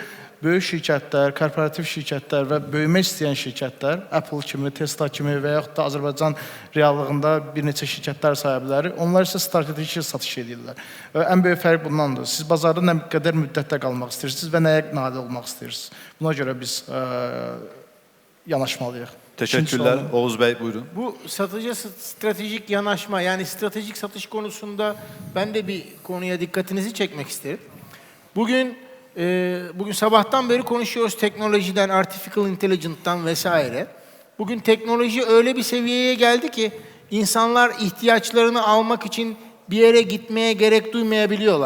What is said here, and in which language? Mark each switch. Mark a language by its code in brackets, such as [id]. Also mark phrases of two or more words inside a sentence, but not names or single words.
[az] Böyük şirkətlər, korporativ şirkətlər və böyümək istəyən şirkətlər, Apple kimi, Tesla kimi və yaxud da Azərbaycan reallığında bir neçə şirkətlər sahibləri, onlar isə strateji satış edirlər. Ən böyük fərq bundandır. Siz bazarda nə qədər müddətdə qalmaq istəyirsiniz və nəyə nail olmaq istəyirsiniz. Buna görə biz yanaşmalıyıq. [tr] Teşekkürler. Oğuz Bey buyurun. Bu satıcı stratejik yanaşma, yani stratejik satış konusunda ben de bir konuya dikkatinizi çekmek isterim. Bugün sabahtan beri konuşuyoruz teknolojiden, [en] artificial intelligence'dan [tr] vesaire. Bugün teknoloji öyle bir seviyeye geldi ki insanlar ihtiyaçlarını almak için bir yere gitmeye gerek duymayabiliyorlar.